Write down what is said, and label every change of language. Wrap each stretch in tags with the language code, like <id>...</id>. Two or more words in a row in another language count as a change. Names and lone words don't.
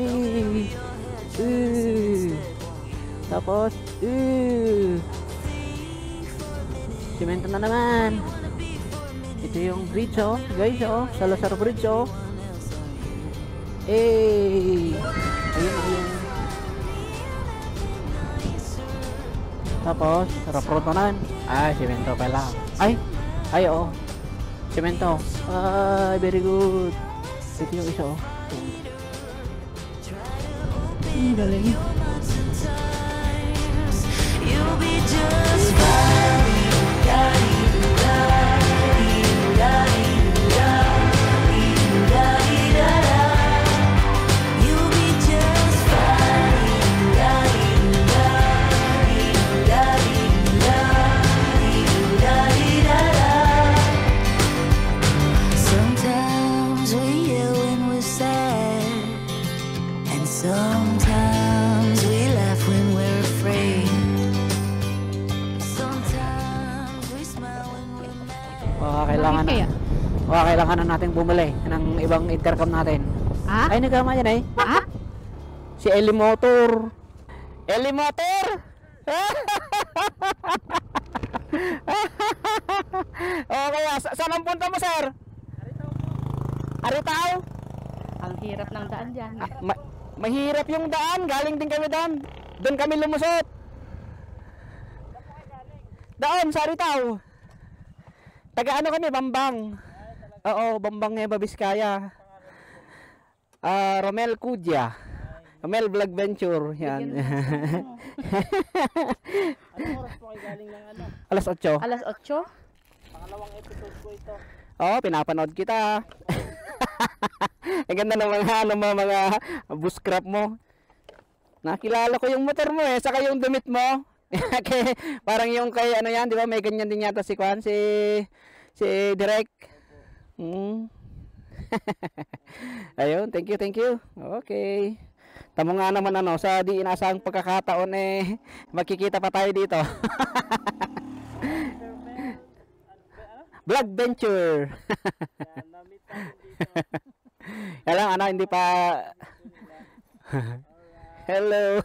<tl>tapos simento na naman ito yung bridge guys Salazar Bridge ayun tapos</tl> <en>rough road</en> <tl>na simento pala ay simento</tl> <en>very good</en> <tl>ito yung isa galing</tl> <en>You'll be just fine. You'll be just Sometimes we yell when we're sad, and sometimes we laugh when we're afraid. Sometimes we smile when we're mad.</en> <tl>kailangan na natin bumili ng ibang intercom natin. Ay nagkama yan si Eli Motor okay saan ang punta mo sir? Aritaw? ang hirap ng daan dyan Mahirap yung daan, galing din kami doon kami lumusot doon sa Aritaw taga kami Bambang Bambang Nueva Vizcaya Romel Cudya Mel Vlog Venture. Yan. Anong oras po kayo galing ng ano? Alas 8. Alas 8? Pangalawang episode ko ito. Oo, pinapanood kita. Ang ganda ng mga bushcraft mo. Nakilala ko yung motor mo saka yung damit mo. Parang yung kay ano yan, di ba? May ganyan din yata si Kwan, si Direk. Ayun,</tl> <en>thank you. Okay.</en> <tl>Tamo nga naman sa di inaasahang pagkakataon magkikita pa tayo dito. Vlog Venture. Kaya lang hindi pa hello.</tl>